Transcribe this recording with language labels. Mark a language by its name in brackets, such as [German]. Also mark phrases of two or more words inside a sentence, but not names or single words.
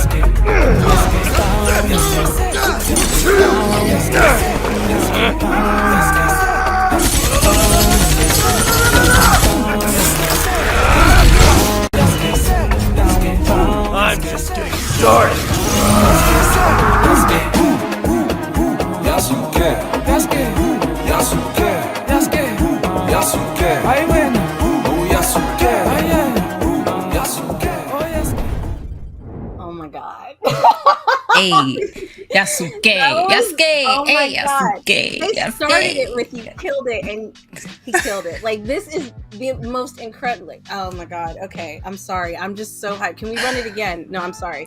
[English] I'm just getting started. Yasuke, Yasuke, Yasuke, Yasuke, I win. Oh Yasuke, Yasuke, oh Yasuke. Oh my god. Hey, Yasuke, Yasuke, Oh my hey, god. Yasuke, They Yasuke. started it with you killed it and he killed it. Like this is the most incredible. Oh my god. Okay, I'm sorry. I'm just so hyped. Can we run it again? No, I'm sorry.